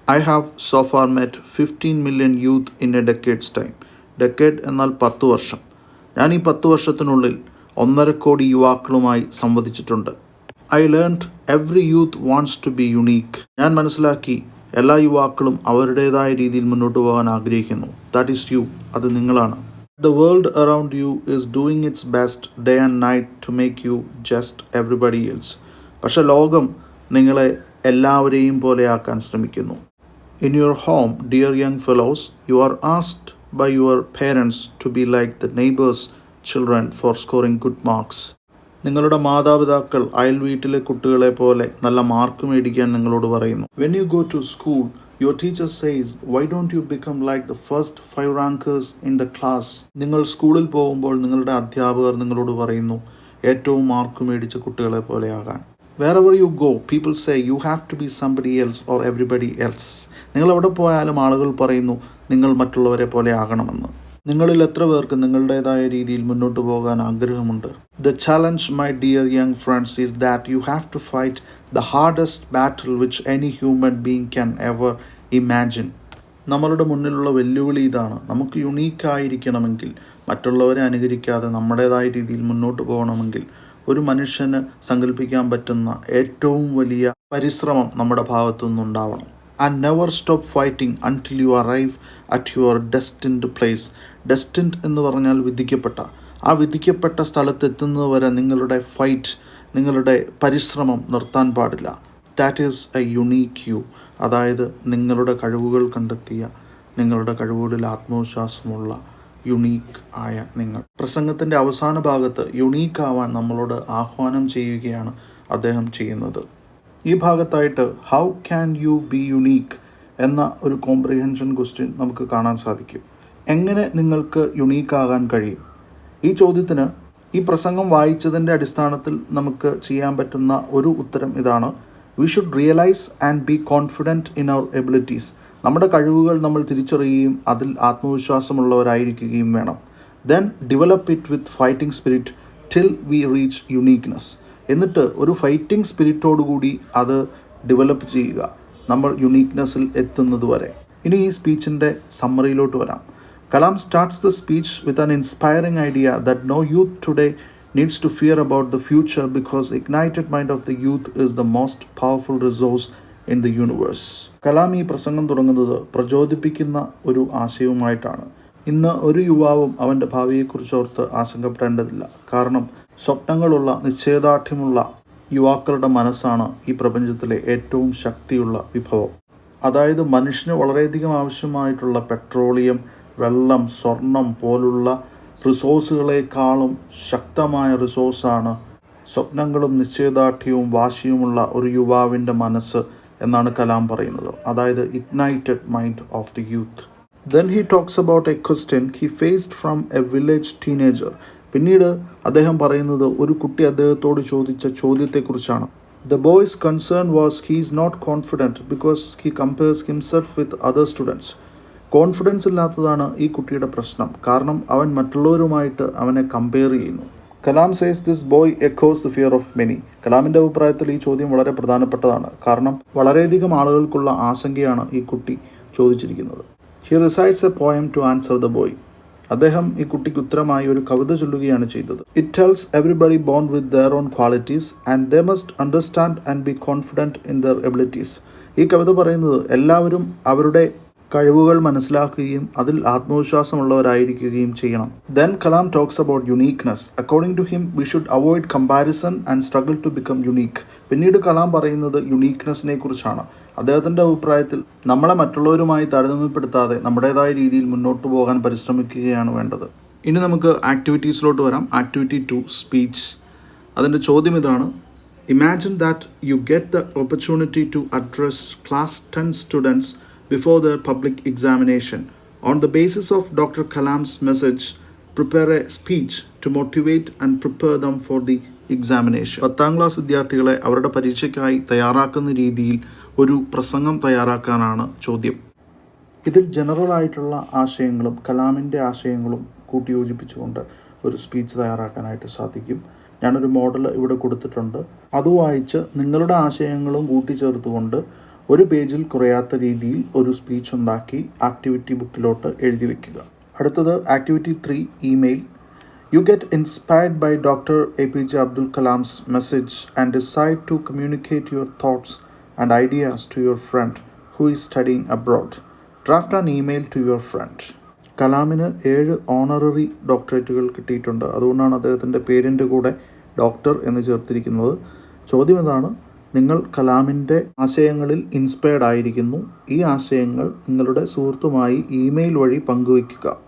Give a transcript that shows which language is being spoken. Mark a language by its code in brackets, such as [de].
[en] I have so far met 15 million youth in a decade's time. [ml] Decade എന്നാൽ 10 വർഷം. ഞാൻ ഈ 10 വർഷത്തിനുള്ളിൽ 1.5 കോടി യുവാക്കളുമായി സംവദിച്ചിട്ടുണ്ട്. [en] I learned every youth wants to be unique. [ml] ഞാൻ മനസ്സിലാക്കി എല്ലാ യുവാക്കളും അവരുടേതായ രീതിയിൽ മുന്നോട്ട് പോകാൻ ആഗ്രഹിക്കുന്നു. [en] That is you. [ml] അത് നിങ്ങളാണ്. [en] The world around you is doing its best day and night to make you just everybody else. [ml] പക്ഷെ ലോകം നിങ്ങളെ എല്ലാവരെയും പോലെയാക്കാൻ ശ്രമിക്കുന്നു. [en] In your home, dear young fellows, you are asked by your parents to be like the neighbors' children for scoring good marks. [ml] നിങ്ങളുടെ മാതാപിതാക്കൾ അയൽ വീട്ടിലെ കുട്ടികളെ പോലെ നല്ല മാർക്ക് മേടിക്കാൻ നിങ്ങളോട് പറയുന്നു. [en] When you go to school, Your teacher says, why don't you become like the first 5 rankers in the class? [ml] നിങ്ങൾ സ്കൂളിൽ പോകുമ്പോൾ നിങ്ങളുടെ അധ്യാപകർ നിങ്ങളോട് പറയുന്നു ഏറ്റവും മാർക്ക് മേടിച്ച കുട്ടികളെ പോലെയാകാൻ. [en] Wherever you go, people say you have to be somebody else or everybody else. [ml] നിങ്ങൾ എവിടെ പോയാലും ആളുകൾ പറയുന്നു നിങ്ങൾ മറ്റുള്ളവരെ പോലെ ആകണമെന്ന്. നിങ്ങളിൽ എത്ര പേർക്ക് നിങ്ങളുടേതായ രീതിയിൽ മുന്നോട്ട് പോകാൻ ആഗ്രഹമുണ്ട്? [en] The challenge, my dear young friends, is that you have to fight the hardest battle which any human being can ever imagine. [ml] നമ്മളുടെ മുന്നിലുള്ള വെല്ലുവിളി ഇതാണ്. നമുക്ക് യുണീക്കായിരിക്കണമെങ്കിൽ, മറ്റുള്ളവരെ അനുകരിക്കാതെ നമ്മുടേതായ രീതിയിൽ മുന്നോട്ട് പോകണമെങ്കിൽ, ഒരു മനുഷ്യന് സങ്കല്പിക്കാൻ പറ്റുന്ന ഏറ്റവും വലിയ പരിശ്രമം നമ്മുടെ ഭാഗത്തു നിന്നുണ്ടാവണം. [en] And never stop fighting until you arrive at your destined place. [ml] Destined എന്ന് പറഞ്ഞാൽ വിധിക്കപ്പെട്ട. ആ വിധിക്കപ്പെട്ട സ്ഥലത്തെത്തുന്നത് വരെ നിങ്ങളുടെ ഫൈറ്റ്, നിങ്ങളുടെ പരിശ്രമം നിർത്താൻ പാടില്ല. [en] That is a unique you. [ml] അതായത് നിങ്ങളുടെ കഴിവുകൾ കണ്ടെത്തിയ, നിങ്ങളുടെ കഴിവുകളിൽ ആത്മവിശ്വാസമുള്ള യുണീക്ക് ആയ നിങ്ങൾ. പ്രസംഗത്തിൻ്റെ അവസാന ഭാഗത്ത് യുണീക്ക് ആവാൻ നമ്മളോട് ആഹ്വാനം ചെയ്യുകയാണ് അദ്ദേഹം ചെയ്യുന്നത്. ഈ ഭാഗത്തായിട്ട് [en] how can you be unique [ml] എന്ന ഒരു കോംപ്രിഹെൻഷൻ ക്വസ്റ്റ്യൻ നമുക്ക് കാണാൻ സാധിക്കും. എങ്ങനെ നിങ്ങൾക്ക് യുണീക്കാകാൻ കഴിയും? ഈ ചോദ്യത്തിന് ഈ പ്രസംഗം വായിച്ചതിൻ്റെ അടിസ്ഥാനത്തിൽ നമുക്ക് ചെയ്യാൻ പറ്റുന്ന ഒരു ഉത്തരം ഇതാണ്: [en] We should realise and be confident in our abilities. [ml] നമ്മുടെ കഴിവുകൾ നമ്മൾ തിരിച്ചറിയുകയും അതിൽ ആത്മവിശ്വാസമുള്ളവരായിരിക്കുകയും വേണം. [en] Then develop it with fighting spirit till we reach uniqueness. [ml] എന്നിട്ട് ഒരു ഫൈറ്റിംഗ് സ്പിരിറ്റോടുകൂടി അത് ഡെവലപ്പ് ചെയ്യുക, നമ്മൾ യുണീക്ക്നെസ്സിൽ എത്തുന്നത് വരെ. ഇനി ഈ സ്പീച്ചിൻ്റെ സമ്മറിയിലോട്ട് വരാം. [en] Kalam starts the speech with an inspiring idea that no youth today needs to fear about the future because ignited mind of the youth is the most powerful resource in the universe. [ml] Kalam ഈ പ്രസംഗം തുടങ്ങുന്നത് പ്രചോദിപ്പിക്കുന്ന ഒരു ആശയവുമായിട്ടാണ്. ഇന്ന് ഒരു യുവാവും അവൻ്റെ ഭാവിയെക്കുറിച്ചോർത്ത് ആശങ്കപ്പെടേണ്ടതില്ല. കാരണം സ്വപ്നങ്ങളുള്ള, നിശ്ചയദാർഢ്യമുള്ള യുവാക്കളുടെ മനസ്സാണ് ഈ പ്രപഞ്ചത്തിലെ ഏറ്റവും ശക്തിയുള്ള വിഭവം. അതായത് മനുഷ്യന് വളരെയധികം ആവശ്യമായിട്ടുള്ള പെട്രോളിയം, വെള്ളം, സ്വർണം പോലുള്ള റിസോഴ്സുകളെക്കാളും ശക്തമായ റിസോഴ്സാണ് സ്വപ്നങ്ങളും നിശ്ചയദാർഢ്യവും വാശിയുമുള്ള ഒരു യുവാവിൻ്റെ മനസ്സ് എന്നാണ് കലാം പറയുന്നത്. [en] അതായത് ignited mind of the youth. Then he talks about a question he faced from a village teenager. [ml] പിന്നീട് അദ്ദേഹം പറയുന്നത് ഒരു കുട്ടി അദ്ദേഹത്തോട് ചോദിച്ച ചോദ്യത്തെക്കുറിച്ചാണ്. [en] The boy's concern was he is not confident because he compares himself with other students. [ml] Confidence ഇല്ലാത്തതാണ് ഈ കുട്ടിയുടെ പ്രശ്നം. കാരണം അവൻ മറ്റുള്ളവരുമായിട്ട് അവനെ കമ്പയർ ചെയ്യുന്നു. [en] Kalam says this boy echoes the fear of many. [ml] കലാമിൻ്റെ അഭിപ്രായത്തിൽ ഈ ചോദ്യം വളരെ പ്രധാനപ്പെട്ടതാണ്. കാരണം വളരെയധികം ആളുകൾക്കുള്ള ആശങ്കയാണ് ഈ കുട്ടി ചോദിച്ചിരിക്കുന്നത്. [en] He recites a poem to answer the boy. [ml] അദ്ദേഹം ഈ കുട്ടിക്ക് ഉത്തരമായി ഒരു കവിത ചൊല്ലുകയാണ് ചെയ്തത്. [en] It tells everybody born with their own qualities and they must understand and be confident in their abilities. [ml] ഈ കവിത പറയുന്നത് എല്ലാവരും അവരുടെ കഴിവുകൾ മനസ്സിലാക്കുകയും അതിൽ ആത്മവിശ്വാസമുള്ളവരായിരിക്കുകയും ചെയ്യണം. [en] Then Kalam talks about uniqueness. According to him, we should avoid comparison and struggle to become unique. [ml] പിന്നീട് കലാം പറയുന്നത് യുണീക്ക്നെസ്സിനെ കുറിച്ചാണ്. അദ്ദേഹത്തിൻ്റെ അഭിപ്രായത്തിൽ നമ്മളെ മറ്റുള്ളവരുമായി താരതമ്യപ്പെടുത്താതെ നമ്മുടേതായ രീതിയിൽ മുന്നോട്ട് പോകാൻ പരിശ്രമിക്കുകയാണ് വേണ്ടത്. ഇനി നമുക്ക് ആക്ടിവിറ്റീസിലോട്ട് വരാം. Activity 2, speech. അതിൻ്റെ ചോദ്യം ഇതാണ്: [en] Imagine that you get the opportunity to address class 10 students before their public examination. On the basis of Dr. Kalam's message, prepare a speech to motivate and prepare them for the examination. [ml] 10ാം class വിദ്യാർത്ഥികളെ അവരുടെ പരീക്ഷയ്ക്കായി തയ്യാറാക്കുന്ന രീതിയിൽ ഒരു പ്രസംഗം തയ്യാറാക്കാനാണ് ചോദ്യം. ഇതിൽ general ആയിട്ടുള്ള ആശയങ്ങളും കലാമിൻ്റെ ആശയങ്ങളും കൂട്ടിയോജിപ്പിച്ചുകൊണ്ട് ഒരു സ്പീച്ച് തയ്യാറാക്കാനായിട്ട് സാധിക്കും. ഞാനൊരു മോഡൽ ഇവിടെ കൊടുത്തിട്ടുണ്ട്. അത് വായിച്ച് നിങ്ങളുടെ ആശയങ്ങളും കൂട്ടിച്ചേർത്തുകൊണ്ട് ഒരു പേജിൽ കുറയാത്ത രീതിയിൽ ഒരു സ്പീച്ച് ഉണ്ടാക്കി ആക്ടിവിറ്റി ബുക്കിലോട്ട് എഴുതി വയ്ക്കുക. അടുത്തത് activity 3, email. [en] You get inspired by doctor APJ Abdul Kalam's message and decide to communicate your thoughts and ideas to your friend who is studying abroad. Draft an email to your friend. [ml] കലാമിന് 7 honorary ഡോക്ടറേറ്റുകൾ കിട്ടിയിട്ടുണ്ട്. അതുകൊണ്ടാണ് അദ്ദേഹത്തിൻ്റെ പേരിൻ്റെ കൂടെ doctor എന്ന് ചേർത്തിരിക്കുന്നത്. ചോദ്യം ഇതാണ്: നിങ്ങൾ കലാമിൻ്റെ ആശയങ്ങളിൽ ഇൻസ്പയർഡ് ആയിരിക്കുന്നു. ഈ ആശയങ്ങൾ നിങ്ങളുടെ സുഹൃത്തുമായി ഇമെയിൽ വഴി പങ്കുവയ്ക്കുക.